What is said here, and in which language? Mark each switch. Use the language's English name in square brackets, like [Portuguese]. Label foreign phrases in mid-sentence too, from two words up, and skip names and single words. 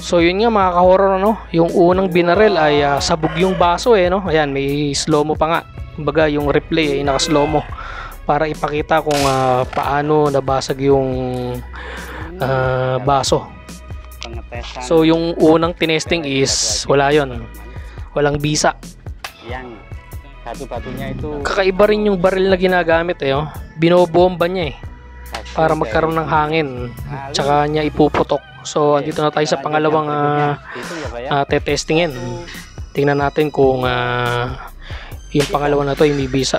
[Filipino] So yun nga mga ka-horror, yung unang binaril ay sabog yung baso Ayan, may [English] slow mo [Filipino] pa nga. Kumbaga yung replay ay naka- [English] slow mo [Filipino] para ipakita kung paano nabasag yung baso. So yung unang tinesting is wala yon. Walang bisa. [Indonesian] Yang batu-batunya itu [Filipino] Kakaiba rin yung baril na ginagamit Binobomba niya para magkaroon ng hangin. Tsaka niya ipuputok. So andito na tayo sa pangalawang tetestingin. Tingnan natin kung yung pangalawa na to ay may bisa.